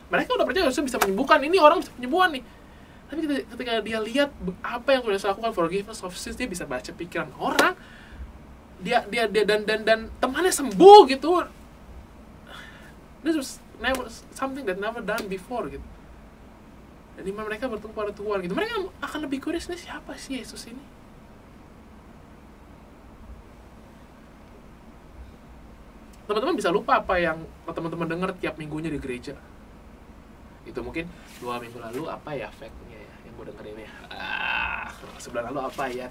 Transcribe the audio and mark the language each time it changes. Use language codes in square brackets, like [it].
[id] Mereka udah percaya harusnya bisa menyembuhkan, ini orang bisa penyembuhan nih. Tapi ketika dia lihat apa yang Tuhan lakukan, [en] forgiveness of sins, [id] dia bisa baca pikiran orang, dia dan temannya sembuh gitu. [en] This was something that never done before gitu. [id] Dan iman mereka bertumbuh pada Tuhan gitu. Mereka akan lebih curious, nih siapa sih Yesus ini? Teman-teman bisa lupa apa yang teman-teman dengar tiap minggunya di gereja. Itu mungkin 2 minggu lalu apa ya fact-nya ya yang gue dengerin ya. Sebulan lalu apa ya.